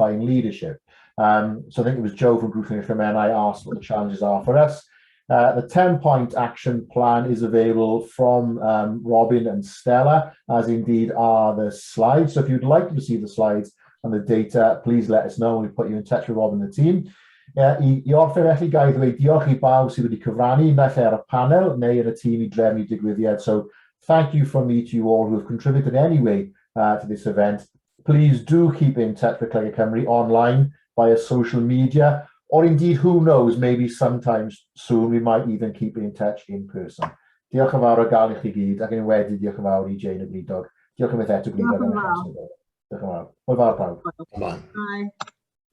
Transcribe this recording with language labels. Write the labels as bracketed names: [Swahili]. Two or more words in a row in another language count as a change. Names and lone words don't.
[English] So I think it was Joe from Group and I asked what the challenges are for us. The 10-point action plan is available from Robin and Stella, as indeed are the slides. So if you'd like to receive the slides and the data, please let us know. We'll put you in touch with Robin and the team. [Welsh] I orffen felly gael dweud diolch I bawb sydd wedi cyfrannu naill ar y panel neu yn y tîm I drefnu digwyddiad. [English] So thank you from me to you all who have contributed in any way to this event. Please do keep in touch with ColegauCymru online via social media, or indeed, who knows, maybe sometimes soon we might even keep in touch in person. [Welsh] Diolch yn fawr o gael I chi gyd, ac yn wedi diolch yn fawr I Jane y Gwlidog. Diolch yn eto Gwlidog. Diolch yn fawr. Diolch yn fawr. Hwyl fawr pawb. [English] Bye. Bye.